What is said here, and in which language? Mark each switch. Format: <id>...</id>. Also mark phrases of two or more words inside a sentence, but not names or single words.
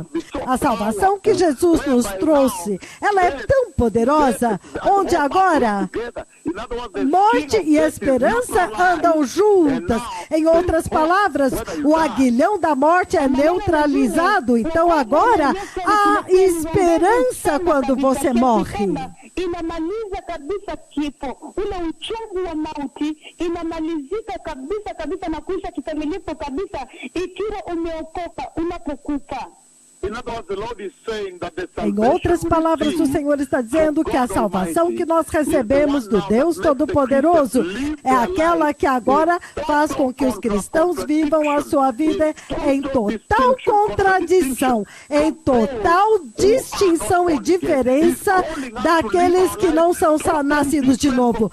<pt>A salvação que Jesus nos trouxe, ela é tão poderosa, onde agora morte e esperança andam juntas. Em outras palavras, o aguilhão da morte é neutralizado. Então agora há esperança quando você morre.</pt> <sw>Inamaliza kabisa kifo, ule uchungu wa mauti inamalizika kabisa kabisa na kuisha kikamilifu kabisa ikiwa umeokoka unapokufa.</sw> <pt>Em outras palavras, o Senhor está dizendo que a salvação que nós recebemos do Deus Todo-Poderoso é aquela que agora faz com que os cristãos vivam a sua vida em total contradição, em total distinção e diferença daqueles que não são nascidos de novo.</pt>